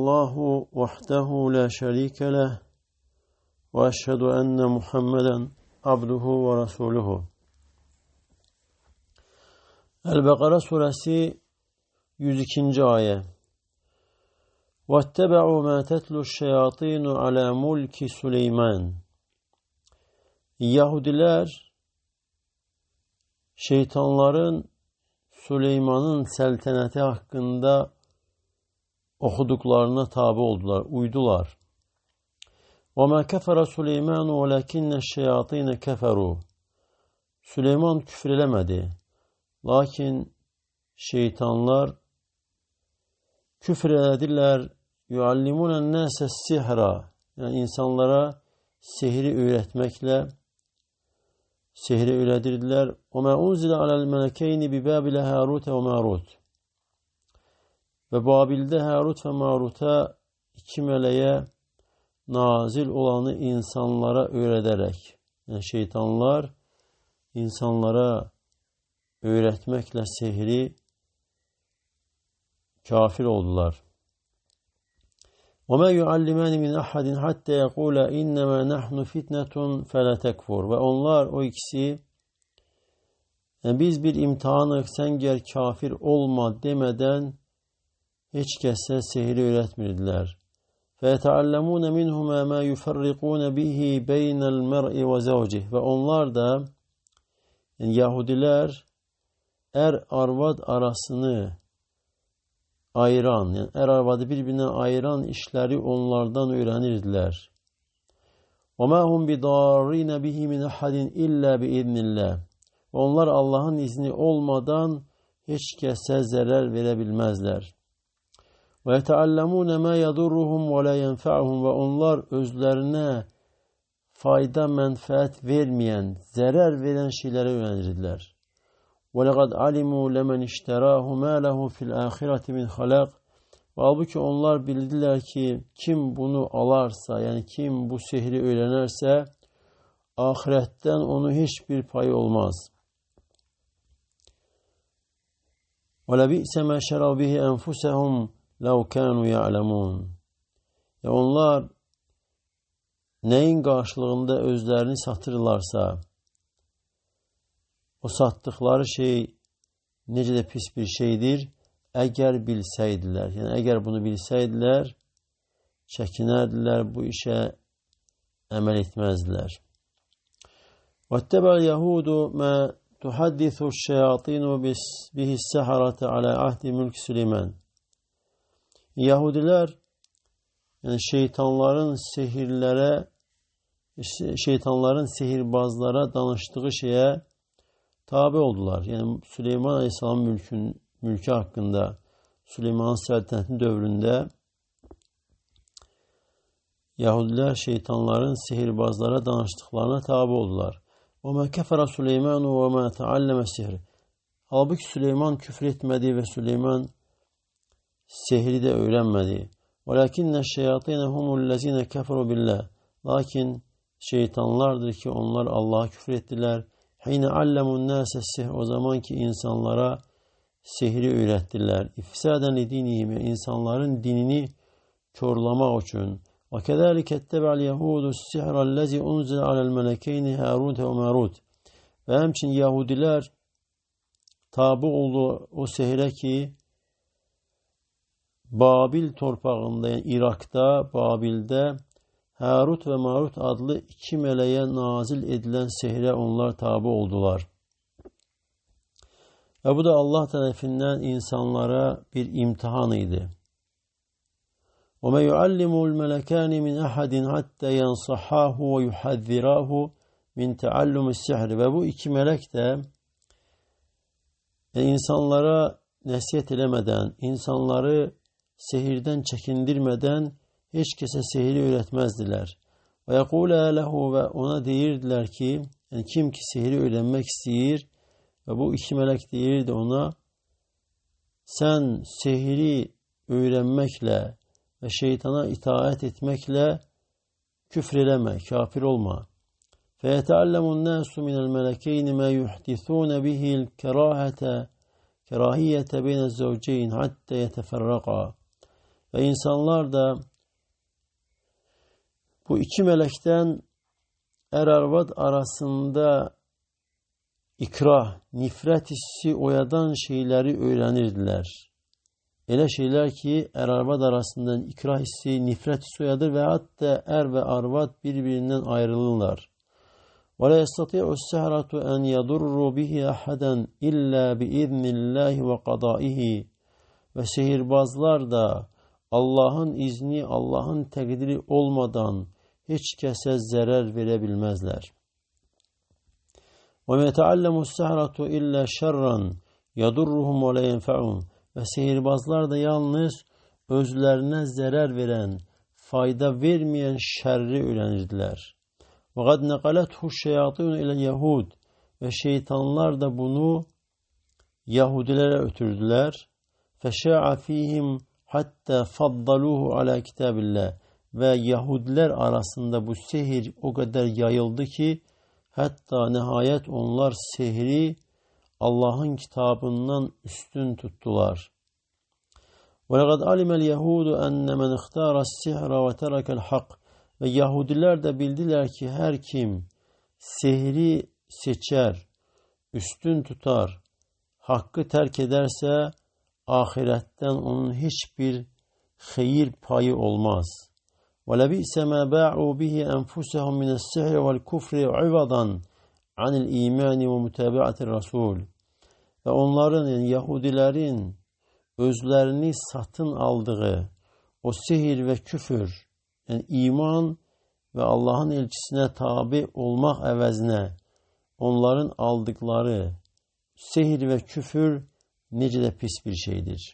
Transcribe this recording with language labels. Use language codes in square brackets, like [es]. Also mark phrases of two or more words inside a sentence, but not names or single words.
[ar] الله وحده لا شريك له وأشهد أن محمدا عبده ورسوله. [tr] El-Bekara suresi 102. ayet. [ar] وَاتَّبَعُوا مَا تَتْلُو الشَّيَاطِينُ عَلَى مُلْكِ سُلَيْمَانَ. [tr] Yahudiler şeytanların Süleyman'ın selteneti hakkında okuduklarına tabi oldular, uydular. [ar] وَمَا كَفَرَ سُلَيْمَانُ وَلَكِنَّ الشَّيَاطِينَ كَفَرُوا. [tr] Süleyman küfrelemedi. Lakin şeytanlar küfrediler. [ar] يُعَلِّمُونَ النَّاسَ السِّحْرَ. [tr] Yani insanlara sihri öğretmekle sihri öğretirdiler. [ar] وَمَا أُنْزِلَ عَلَى الْمَلَكَيْنِ بِبَابِلَ هَارُوتَ وَمَارُوتَ. [tr] Ve Babil'de Harut ve Marut'a iki meleğe nazil olanı insanlara öğreterek, yani şeytanlar insanlara öğretmekle sihri kafir oldular. [ar] وَمَا يُعَلِّمَانِ مِنْ أَحَدٍ حَتَّى يَقُولَ اِنَّمَا نَحْنُ فِتْنَةٌ فَلَا تَكْفُرْ. [tr] Ve onlar, o ikisi, yani biz bir imtihanız, sen gel kafir olma demeden hiç kese sihri öğretmirdiler. [ar] فَيَتَعَلَّمُونَ مِنْهُمَا مَا يُفَرِّقُونَ بِهِ بَيْنَ الْمَرْءِ وَزَوْجِهِ. [tr] Ve onlar da, yani Yahudiler, er-arvad arasını ayıran, yani er-arvadı birbirinden ayıran işleri onlardan öğrenirdiler. [ar] وَمَا هُمْ بِضَارِّينَ بِهِ مِنْ أَحَدٍ إِلَّا بِإِذْنِ اللّٰهِ. [tr] Onlar Allah'ın izni olmadan hiç kese zarar verebilmezler. [ar] وَيَتَعَلَّمُونَ مَا يَضُرُّهُمْ وَلَا يَنْفَعُهُمْ. [tr] Ve onlar özlerine fayda, menfaat vermeyen, zarar veren şeyleri öğrenirdiler. [ar] وَلَقَدْ عَلِمُوا لَمَنْ اشْتَرَاهُ مَا لَهُ فِي الْآخِرَةِ مِنْ خَلَقٍ. [tr] Halbuki onlar bildiler ki kim bunu alarsa, yani kim bu sihri öğrenirse ahiretten onu hiçbir pay olmaz. [ar] وَلَبِئْسَ مَا شَرَوْا بِهِ أَنْفُسَهُمْ لَوْ كَانُوا يَعْلَمُونَ. [tr] Onlar neyin karşılığında özlerini satırlarsa, o sattıkları şey necə de pis bir şeydir, eğer bilseydiler. Yani eğer bunu bilseydiler, çekinerdiler, bu işe emel etmezdiler. [ar] وَاتَّبَعَ الْيَهُودُ مَا تُحَدِّثُ الشَّيَاطِينُ بِهِ السَّحَرَةَ عَلَى عَهْدِ مُلْكِ سُلَيْمَانَ. [tr] Yahudiler, yani şeytanların sihirbazlara danıştığı şeye tabi oldular. Yani Süleyman Aleyhisselam mülkü hakkında, Süleyman'ın seltaneti dövründe Yahudiler şeytanların sihirbazlara danıştıklarına tabi oldular. [ar] وَمَا كَفَرَ سُلَيْمَانُ وَمَا تَعَلَّمَ السِّحْرِ. [tr] Halbuki Süleyman küfretmedi ve Süleyman sihri de öğrenmedi. [ar] وَلَكِنَّ الشَّيَاطِينَ هُمُ الَّذِينَ كَفَرُوا بِاللّٰهِ. [tr] Lakin şeytanlardır ki onlar Allah'a küfrettiler. [ar] حِينَ عَلَّمُوا النَّاسَ السِّحْرِ. [tr] O zaman ki insanlara sihri öğrettiler. [ar] إفسادا لدينهم, [tr] insanların dinini körlamak için. [ar] وَكَذَٰلِكَ اتَّبَعَ الْيَهُودُ السِّحْرَ الَّذِي أُنْزِلَ عَلَى الْمَلَكَيْنِ هَارُوتَ وَمَارُوتَ. [tr] Ve hemçin Yahudiler tabi oldu o sihre ki Babil torpağında, yani Irak'ta, Babil'de Harut ve Marut adlı iki meleğe nazil edilen sihre onlar tabi oldular. Ve bu da Allah tarafından insanlara bir imtihanıydı. [ar] وَمَا يُعَلِّمُ الْمَلَكَانِ مِنْ أَحَدٍ حَتَّى يَنْصَحَاهُ وَيُحَذِّرَاهُ مِنْ تَعَلُّمِ السِّحْرِ. [tr] Ve bu iki melek de insanlara nasihat edemeden, insanları sihirden çekindirmeden hiç kese sihri öğretmezdiler. [ar] ويقولا له. [tr] Ve ona deyirdiler ki, yani kim ki sihri öğrenmek istiyor, ve bu iki melek deyirdi ona, sen sihri öğrenmekle ve şeytana itaat etmekle küfreleme, kafir olma. [ar] فَيَتَعَلَّمُ النَّاسُ مِنَ الْمَلَكَيْنِ مَا يُحْدِثُونَ بِهِ الْكَرَاهِيَّةَ بَيْنَ الزَّوْجَيْنِ حَتَّى يَتَفَرَّقَا. [tr] Ve insanlar da bu iki melekten er-arvad arasında ikrah, nifret hissi oyadan şeyleri öğrenirdiler. Öyle şeyler ki er-arvad arasında ikrah hissi, nifret hissi oyadır ve hatta er ve arvad birbirinden ayrılırlar. [ar] وَلَا يَسْتَطِيعُ السَّحَرَةُ أَنْ يَضُرُّوا بِهِ أَحَدًا إِلَّا بِإِذْنِ اللّٰهِ وَقَضَائِهِ. [tr] Ve sihirbazlar da Allah'ın izni, Allah'ın tekdiri olmadan hiç kese zarar verebilmezler. [ar] وَمَا يَتَعَلَّمُ السَّحَرَةُ إِلَّا شَرًّا يَضُرُّهُمْ وَلَا يَنْفَعُهُمْ. [tr] Ve sihirbazlar da yalnız özlerine zarar veren, fayda vermeyen şerri öğrenirdiler. [ar] وَقَدْ نَقَلَتْهُ الشَّيَاطِينُ اِلَى الْيَهُودِ. [tr] Ve şeytanlar da bunu Yahudilere ötürdüler. [ar] فَشَاعَ ف۪يهِمْ حتى فضلوه على كتاب الله. [tr] Ve Yahudiler arasında bu sihir o kadar yayıldı ki hatta nihayet onlar sihri Allah'ın kitabından üstün tuttular. [ar] وَلَقَدْ عَلِمَ الْيَهُودُ أَنَّ مَنْ اخْتَارَ السِّحْرَ وَتَرَكَ الْحَقِّ. [tr] Ve Yahudiler de bildiler ki her kim sihri seçer, üstün tutar, hakkı terk ederse ahiretten onun hiçbir hayır payı olmaz. [ar] وَلَبِئْسَ مَا بَاعُوا بِهِ أَنْفُسَهُمْ مِنَ السِّحْرِ وَالْكُفْرِ عِوَضًا عَنِ الْا۪يمَانِ وَمُتَابَعَةِ الرَّسُولِ. [tr] Ve onların, yani Yahudilerin özlerini satın aldığı o sihir ve küfür, yani iman ve Allah'ın elçisine tabi olmak evezine onların aldıkları sihir ve küfür nece de pis bir şeydir.